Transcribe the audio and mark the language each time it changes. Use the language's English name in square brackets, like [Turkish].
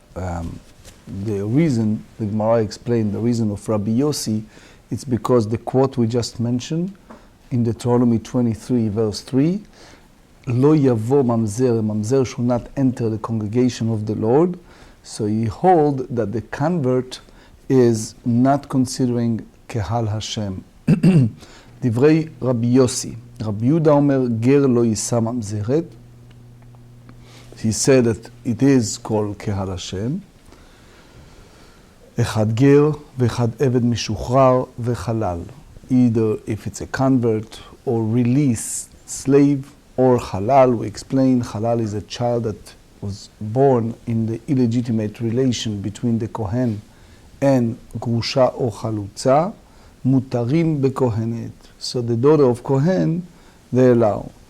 [English] The reason, the Gemara explained, the reason of Rabbi Yossi, it's because the quote we just mentioned in Deuteronomy 23 verse 3, [Hebrew] Lo yavo mamzer, [English] mamzer should not enter the congregation of the Lord. So he hold that the convert is not considering Kehal Hashem. [Hebrew] דברי רבי יוסי, רבי יהודה אומר גר לא יישא ממזרת. [English] He said that it is called קהל השם. [Hebrew] אחד גר ואחד עבד משוחרר וחלל. [English] Either if it's a convert or released slave or halal. We explain halal is a child that was born in the illegitimate relation between the kohen and grusha or chalutza. [Hebrew] Mutarim bekohenet. [English] So the daughter of Kohen, they allow.